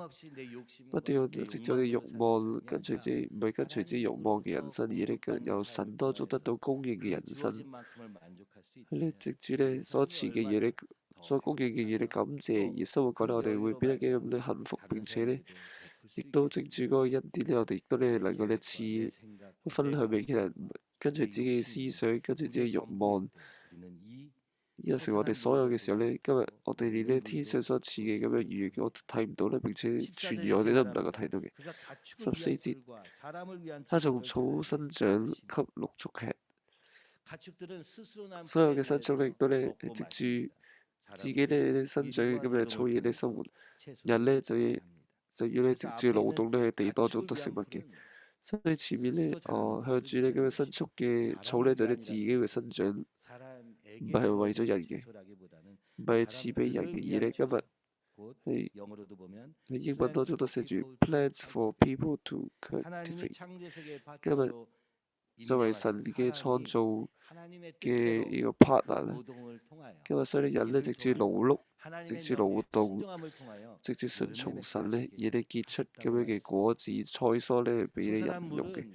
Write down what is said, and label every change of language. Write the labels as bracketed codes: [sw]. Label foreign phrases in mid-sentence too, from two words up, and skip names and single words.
[ko] 끊임없이 내 [yue] 不 [ko] 욕심과 [yue] 斷 [ko] 내 [yue] 藉住我哋慾 [ko] 욕망대로 사는 [yue] 望 [ko] 삶이 [yue] 跟隨 [ko] 아니라 [yue] 住唔係跟隨住慾望嘅人 [ko] 하나님으로부터 [yue] 生，而呢個 [ko] 공급받는 [yue] 由 [ko] 삶을 [yue] 神當中得 [ko] 통하여서 [yue] 到供應嘅 [ko] 그 [yue] 人生。 [ko] 주어진 만큼을 만족할 수 [yue] 喺呢 [ko] 있다면 [yue] 藉住呢 [ko] 우리의 [yue] 所 [ko] 삶이 [yue] 賜嘅嘢呢， [ko] 얼마나 더 [yue] 所供應嘅嘢呢， [ko] 행복하며 [yue] 感謝 [ko] 또 [yue] 而生活覺得 [ko] 그 [yue] 我哋會 [ko] 여유로 [yue] 變得幾咁 [ko] 말미암아 [yue] 呢幸福， [ko] 다른 [yue] 並且呢， [ko] 사람에게도 베풀 [yue] 亦 [ko] 수 [yue] 都藉住 [ko] 있겠습니다. [yue] 嗰個恩典呢，我哋亦都呢 [ko] 내 [yue] 能夠呢 [ko] 계획과 내 [yue] 賜 [ko] 생각과 [yue] 分 [ko] 내 [yue] 享俾其他人， [ko] 감정과 [yue] 跟隨 [ko] 내 [yue] 自己嘅思 [ko] 욕심이 [yue] 想，跟隨自己 [ko] 그게 [yue] 嘅慾 [ko] 전부일 [yue] 望。 [ko] 때 우리는 이 [yue] 有時我哋 [ko] 솟아난 [yue] 所有 [ko] 물도 [yue] 嘅時候 [ko] 보지 [yue] 呢，今日 [ko] 못하고 [yue] 我哋連 [ko] 내리는 [yue] 呢天上 [ko] 물도 [yue] 所賜嘅 [ko] 보지 [yue] 咁嘅雨，我 [ko] 못하며 [yue] 都睇唔到啦，並且 [ko] 14절 [yue] 傳言我 [ko] 이렇게 [yue] 哋都唔能夠 [ko] 말합니다. [yue] 睇到嘅。 [ko] 그가 가축을 [yue] 14 [ko] 위한 [yue] 節， [ko] 풀과 사람을 위한 [yue] 他從 [ko] 채소를 [yue] 草 [ko] 자라게 [yue] 生長， [ko] 하시니 [yue] 給鹿畜吃。所有嘅牲畜咧，亦都咧係藉住自己咧生長咁嘅草野嚟生活。人咧就要咧藉住勞動咧喺地當中得食物嘅。所以前面咧，向住咧咁嘅牲畜嘅草咧，就咧自己會生長，唔係為咗人嘅，唔係賜俾人嘅，而咧今日係喺英文當中都寫住 [en] plants for people to cultivate。 [yue] 今日作為神嘅創造嘅呢個 partner 咧，今日所以人咧藉住勞碌，藉住勞動，藉住順從神咧，而你結出咁樣嘅果子菜蔬咧，俾你人用嘅。